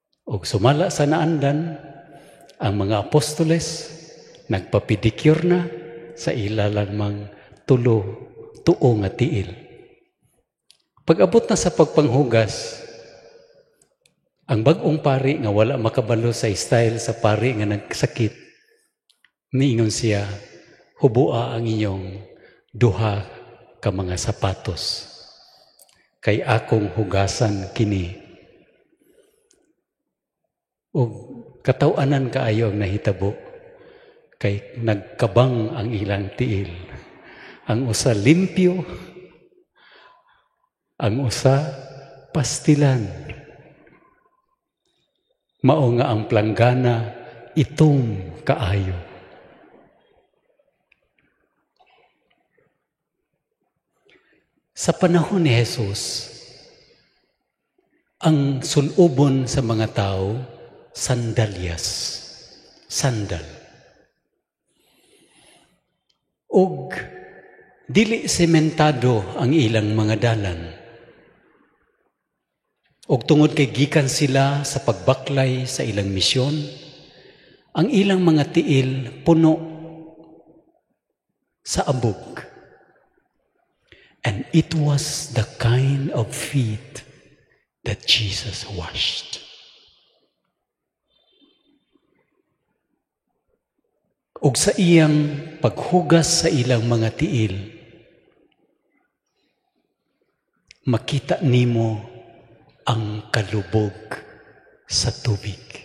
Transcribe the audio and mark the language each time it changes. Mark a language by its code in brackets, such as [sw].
[ceb] Og sumala sa naandan, ang mga apostoles nagpapidicure na sa ilalamang tuo nga tiil. Pag-abot na sa pagpanghugas, ang bag-ong pari nga wala makabalo sa style sa pari nga nagsakit, niingon siya, hubua ang inyong duha ka mga sapatos, kay akong hugasan kini. O katawanan kaayo ang nahitabo, kay nagkabang ang ilang tiil. Ang usa limpyo, ang usa pastilan. Mao nga ang planggana itom kaayo. Sa panahon ni Jesus, ang sulubon sa mga tao, sandalyas. Sandal. Og dili sementado ang ilang mga dalan. Og tungod kay gikan sila sa pagbaklay sa ilang misyon, ang ilang mga tiil puno sa abog. [en] And it was the kind of feet that Jesus washed. [ceb] Ug sa iyang paghugas sa ilang mga tiil, makita nimo ang kalubog sa tubig.